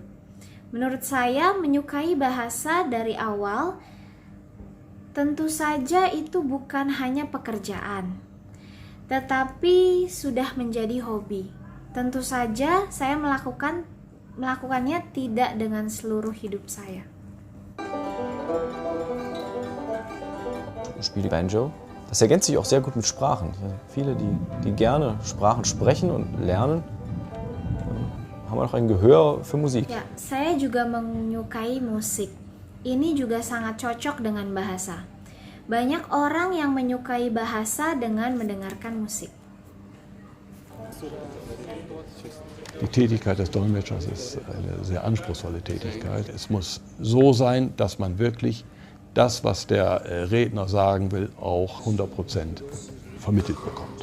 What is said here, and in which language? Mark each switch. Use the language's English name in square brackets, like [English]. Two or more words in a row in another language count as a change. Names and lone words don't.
[Indonesian] Menurut saya, menyukai bahasa dari awal, tentu saja itu bukan hanya pekerjaan, tetapi sudah menjadi hobi. Tentu saja saya melakukannya tidak dengan seluruh hidup saya. [German] Ich spiele Banjo. Das ergänzt sich auch sehr gut mit Sprachen. Viele, die gerne Sprachen sprechen und lernen, haben auch ein Gehör für Musik. [Indonesian] Ya, saya juga menyukai musik. Ini juga sangat cocok dengan bahasa. Banyak orang yang menyukai bahasa dengan mendengarkan musik. [German] Die Tätigkeit des Dolmetschers ist eine sehr anspruchsvolle Tätigkeit. Es muss so sein, dass man wirklich das, was der Redner sagen will, auch 100% vermittelt bekommt.